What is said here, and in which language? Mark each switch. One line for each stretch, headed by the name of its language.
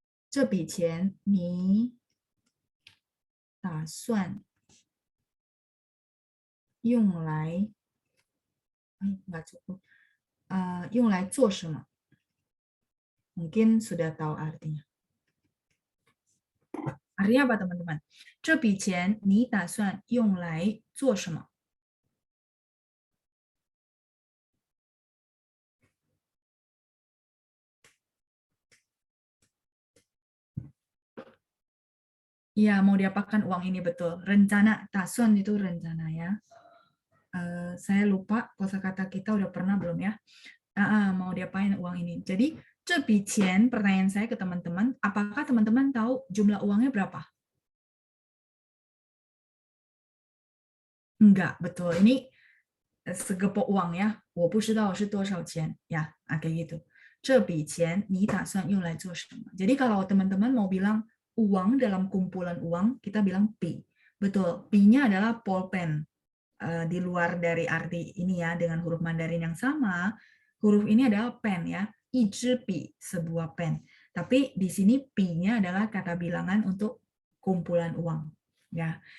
Chinese: 这笔钱你打算用来
Indonesian: nggak cukup,
Chinese: 用来做什么?
Indonesian: Mungkin sudah tahu artinya. Artinya apa teman-teman?
Chinese: 这笔钱你打算用来做什么?
Indonesian: Iya, mau diapakan uang ini betul. Rencana, tasun itu rencana ya. Saya lupa kosakata kita udah pernah belum ya. Mau diapain uang ini. Jadi, 这笔钱, pertanyaan saya ke teman-teman, apakah teman-teman tahu jumlah uangnya berapa? Enggak, betul. Ini segepok uang ya.
Chinese: 我不知道是多少钱 ya,
Indonesian: kayak gitu.
Chinese: 这笔钱你打算用来做什么?
Indonesian: Jadi kalau teman-teman mau bilang uang dalam kumpulan uang, kita bilang pi. Betul, pi-nya adalah polpen. Di luar dari arti ini ya, dengan huruf Mandarin yang sama, huruf ini adalah pen ya.
Chinese: 一支笔,
Indonesian: sebuah pen. Tapi di sini pi-nya adalah kata bilangan untuk kumpulan uang. Ya.